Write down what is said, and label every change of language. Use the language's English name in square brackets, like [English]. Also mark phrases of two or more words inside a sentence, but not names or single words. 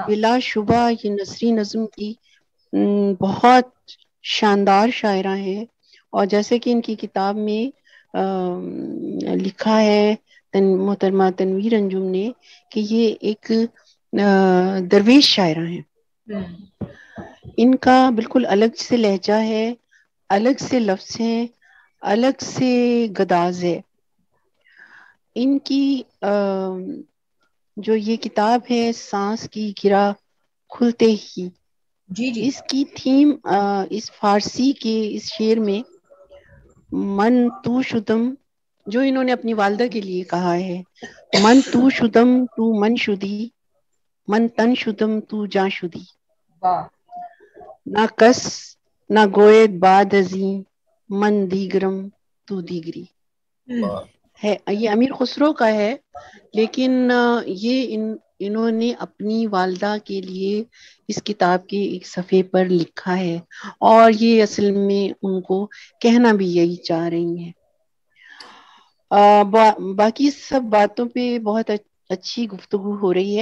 [Urdu] بلا شبہ یہ نثری نظم کی بہت شاندار شاعرہ ہیں، اور جیسے کہ ان کی کتاب میں لکھا ہے محترمہ تنویر انجم نے کہ یہ ایک درویش شاعرہ ہیں، ان کا بالکل الگ سے لہجہ ہے، الگ سے لفظ ہیں، الگ سے گداز ہے۔ ان کی جو یہ کتاب ہے سانس کی گرہ کھلتے ہی، جی جی اس کی تھیم اس فارسی کے اس شعر میں [Persian] من تو شدم، [Urdu] جو انہوں نے اپنی والدہ کے لیے کہا ہے، [Persian] من تو شدم تو من شدی، من تن شدم تو جاں شدی، [Urdu] واہ [Persian] نہ کس نہ گوید باد ازیں من دیگرم تو دیگری ہے۔ [Urdu] یہ امیر خسرو کا ہے، لیکن یہ انہوں نے اپنی والدہ کے لیے اس کتاب کے ایک صفحے پر لکھا ہے، اور یہ اصل میں ان کو کہنا بھی یہی چاہ رہی ہیں۔ باقی سب باتوں پہ بہت اچھی گفتگو ہو رہی ہے۔